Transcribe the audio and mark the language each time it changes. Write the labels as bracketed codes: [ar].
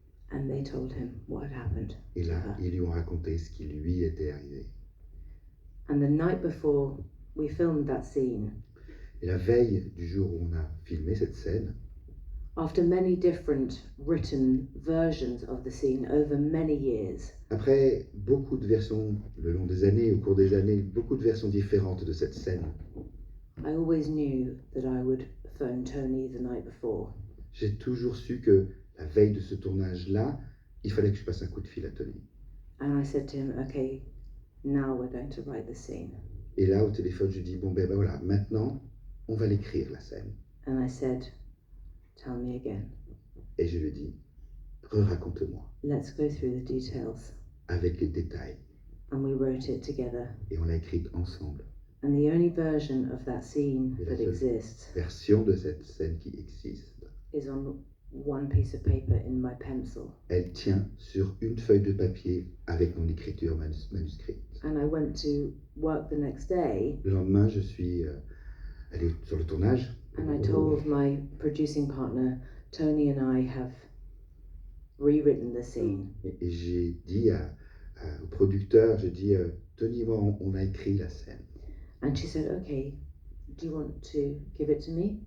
[en] And they told him what had happened. [fr] Et là, ils lui ont raconté ce qui lui était arrivé. [en] And the night before we filmed that scene, [fr] Et la veille du jour où on a filmé cette scène, [en] after many different written versions of the scene over many years, [fr] après beaucoup de versions le long des années, au cours des années, beaucoup de versions différentes de cette scène, [en] I always knew that I would phone Tony the night before. [fr] j'ai toujours su que la veille de ce tournage-là, il fallait que je passe un coup de fil à Tony. [en] And I said to him, okay, now we're going to write the scene. [fr] Et là, au téléphone, je dis, bon ben voilà, maintenant, on va l'écrire, la scène. [en] And I said, tell me again. [fr] Et je lui dis, raconte-moi, [en] Let's go through the details. [fr] avec les détails. [en] And we wrote it together. [fr] Et on l'a écrite ensemble. [en] And the only version of that scene [fr] Et la [en] that [fr] seule [en] exists [fr] version de cette scène qui existe, [en] is on one piece of paper in my pencil. [fr] elle tient sur une feuille de papier avec mon écriture manuscrite. [en] And I went to work the next day [fr] Le lendemain, je suis allé sur le tournage. [en] and I told my producing partner, Tony and I have rewritten the scene. [fr] Et j'ai dit au producteur, j'ai dit, Tony et moi, on a écrit la scène. [en] And she said, okay, do you want to give it to me?